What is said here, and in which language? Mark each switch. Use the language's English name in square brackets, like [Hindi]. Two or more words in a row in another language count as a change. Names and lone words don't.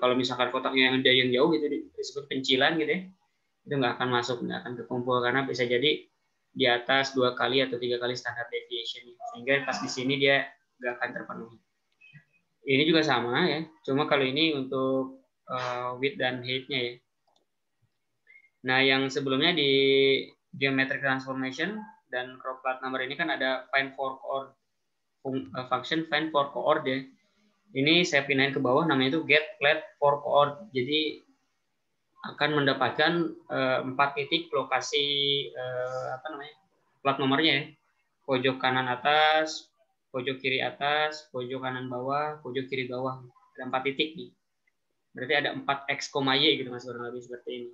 [Indonesian] Kalau misalkan kotaknya yang jauh gitu disebut pencilan gitu ya, itu nggak akan masuk, nggak akan terkumpul karena bisa jadi di atas 2 kali atau 3 kali [English] standard deviation. [Indonesian] Sehingga pas di sini dia nggak akan terpenuhi. Ini juga sama ya, cuma kalau ini untuk width dan height-nya ya. Nah, yang sebelumnya di [English] geometric transformation [Indonesian] dan [English] crop plat number [Indonesian] ini kan ada [English] find for coord function find for coord [Indonesian] ya. Ini saya pindahin ke bawah, namanya itu [English] get plat for coord. [Indonesian] Jadi akan mendapatkan 4 titik lokasi plat nomornya ya. Pojok kanan atas, pojok kiri atas, pojok kanan bawah, pojok kiri bawah. Ada 4 titik nih. Berarti ada 4 x, y gitu mas, kurang lebih seperti ini.